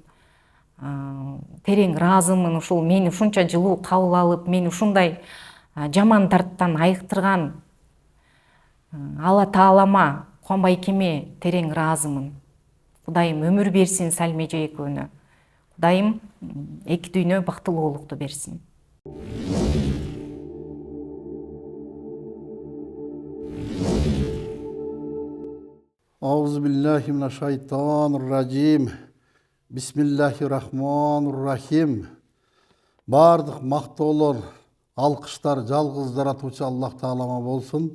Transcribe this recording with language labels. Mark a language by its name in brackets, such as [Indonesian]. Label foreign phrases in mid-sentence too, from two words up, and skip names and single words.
[Kyrgyz] Терең ыраазымын ушул мени ушунча жылуу кабыл алып, мени ушундай жаман дарттан айыктырган Алла Таалама, Кубанбайкеме терең ыраазымын. Кудайым өмүр берсин Салмеже экөөнө. Кудайым эки дүйнө бактылуулукту берсин. [Arabic] أعوذ بالله من الشيطان الرجيم. [Kazakh] Bismillahirrahmanirrahim. Бардық мақтаулар, алқыштар жалғыз жаратушы Аллах Таалама болсын.